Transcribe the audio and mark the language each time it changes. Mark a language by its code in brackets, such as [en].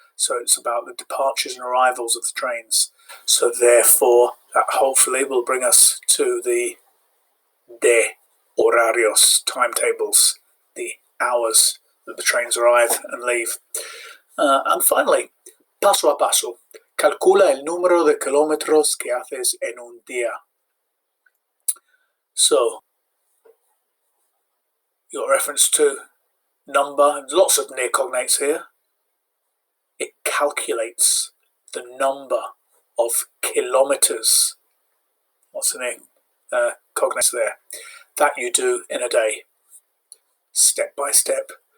[en] So it's about the departures and arrivals of the trains. So therefore, that hopefully will bring us to the de horarios, timetables, the hours that the trains arrive and leave. And finally, paso a paso. [es] Calcula el número de kilómetros que haces en un día. So [en] Your reference to number, lots of near cognates here. It calculates the number of kilometers. What's the name? Cognates there. That you do in a day, step by step.